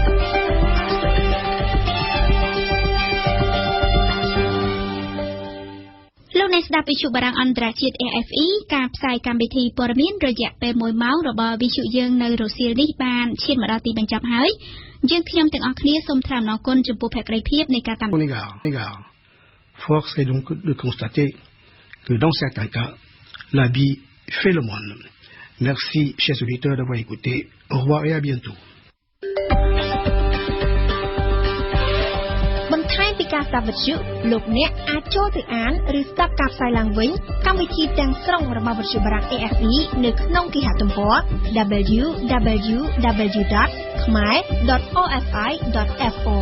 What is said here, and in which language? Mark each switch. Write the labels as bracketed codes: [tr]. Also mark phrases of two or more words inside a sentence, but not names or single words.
[km] លោកអ្នកស្ដាប់វិទ្យុបារាំងអន្តរជាតិ AFE ការផ្សាយកម្មវិធីព័ត៌មានរយៈពេល1ម៉ោងរបស់វិទ្យុយើងនៅរសៀលនេះបានឈានមកដល់ទីបញ្ចប់ហើយយើងខ្ញុំទាំងអស់គ្នាសូមថ្លែងអំណរគុណចំពោះភក្ដីភាពនៃការតាមដាន [fr] Force est donc de constater que dans certains cas, l'habit fait le moine. Merci, chers auditeurs, d'avoir écouté. Au revoir et à bientôt. [km] បន្ថែមពីការស្ដាប់វិទ្យុលោកអ្នកអាចចូលទៅអានឬស្ដាប់ការផ្សាយឡើងវិញកម្មវិធីទាំងស្រុងរបស់វិទ្យុបារាំង AFE នៅក្នុងគេហទំព័រ www.khmer.ofi.fr